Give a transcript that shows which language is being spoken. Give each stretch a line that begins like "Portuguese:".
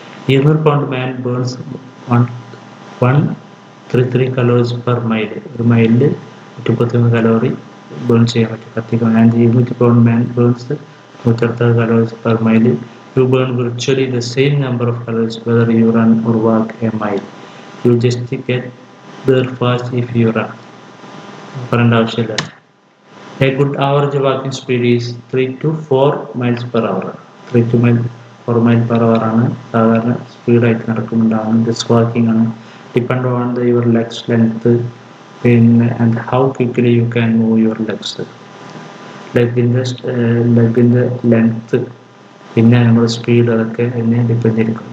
English: 200 pound man burns 133 calories per mile.
Malayalam: ഒരു മൈലിൽ 133 calorie burn ചെയ്യാൻ പറ്റും, കത്തിക്കാൻ.
English: 200 pound man burns 136 calories per mile. You burn virtually the same number of calories whether you run or walk a mile. You just get there fast if you run.
Malayalam: പറയേണ്ട ആവശ്യമില്ല.
English: A good average walking speed is 3 to 4 miles per hour. 3 to 4 mile per hour
Malayalam: ആണ് സാധാരണ സ്പീഡായിട്ട് നടക്കുന്നുണ്ടാകുന്നത്.
English: This walking ആണ് depend on your legs length പിന്നെ and how quickly you can move your legs.
Malayalam: ലെഗിൻ്റെ length പിന്നെ നമ്മുടെ speed അതൊക്കെ എന്നെ depend ചെയ്തിരിക്കും.